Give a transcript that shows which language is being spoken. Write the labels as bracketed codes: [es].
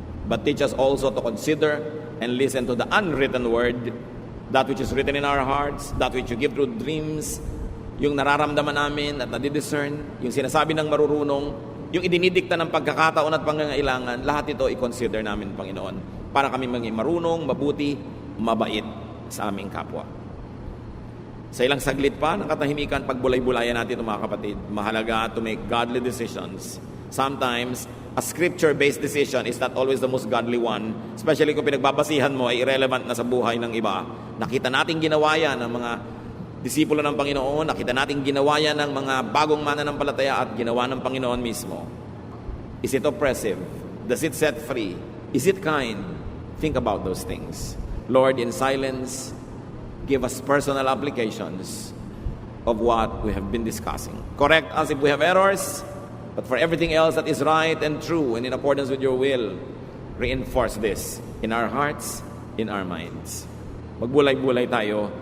[en] But teach us also to consider and listen to the unwritten word, that which is written in our hearts, that which you give through dreams, [tl] yung nararamdaman namin at nadidiscern, yung sinasabi ng marurunong, yung idinidikta ng pagkakataon at pangangailangan, lahat ito i-consider namin, Panginoon, para kami maging marunong, mabuti, mabait sa aming kapwa. Sa ilang saglit pa ng katahimikan, pagbulay-bulayan natin ito, mga kapatid. [en] Mahalaga to make godly decisions. Sometimes, a scripture-based decision is not always the most godly one, especially [tl] kung pinagbabasihan mo ay irrelevant na sa buhay ng iba. Nakita natin ginawa yan ng mga disipulo ng Panginoon, nakita natin ginawa yan ng mga bagong mananampalataya at ginawa ng Panginoon mismo. [en] Is it oppressive? Does it set free? Is it kind? Think about those things. Lord, in silence, give us personal applications of what we have been discussing. Correct us if we have errors, but for everything else that is right and true and in accordance with your will, reinforce this in our hearts, in our minds. [tl] Magbulay-bulay tayo